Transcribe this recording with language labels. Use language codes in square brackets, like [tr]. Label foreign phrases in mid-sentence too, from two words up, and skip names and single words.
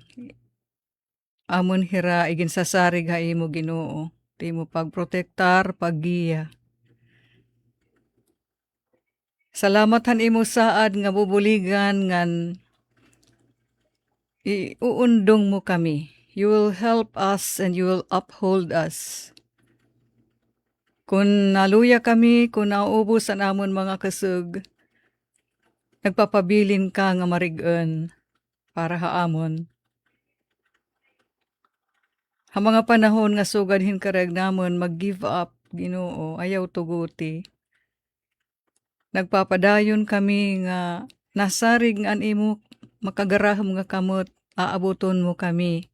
[war] Amon hira igin sasarig haymo Ginoo. Di mo pagprotektar, paggiya. Salamat han imo saad nga bubuligan ngan iuundong mo kami. [en] You will help us and you will uphold us. [war] Kung naluya kami, kung nauubos ang amon mga kasug, nagpapabilin ka nga marig-en para haamon. Ha mga panahon nga sugad hinkarag namon mag-give up, Ginoo, ayaw tuguti. Nagpapadayon kami nga nasarig an imo makagarahom nga kamot, aabuton mo kami.